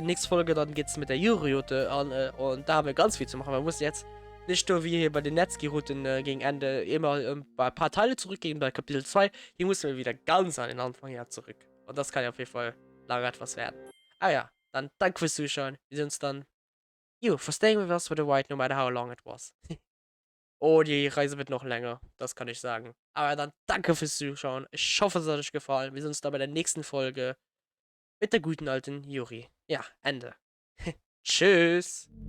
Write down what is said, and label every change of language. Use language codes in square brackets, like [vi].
[de] Nächste Folge, dann geht's mit der Yuri-Route an. Und da haben wir ganz viel zu machen. Wir müssen jetzt nicht nur wie hier bei den Natsuki-Routen gegen Ende immer ein paar Teile zurückgehen bei Kapitel 2. Hier müssen wir wieder ganz an den Anfang her zurück. Und das kann ja auf jeden Fall lange etwas werden. Ah ja, dann danke fürs Zuschauen. Wir sehen uns dann. [en] You, for staying with us for the ride, no matter how long it was. [de] Oh, die Reise wird noch länger, das kann ich sagen. Aber dann danke fürs Zuschauen. Ich hoffe, es hat euch gefallen. Wir sehen uns dann bei der nächsten Folge mit der guten alten Yuri. Ja, Ende. Tschüss.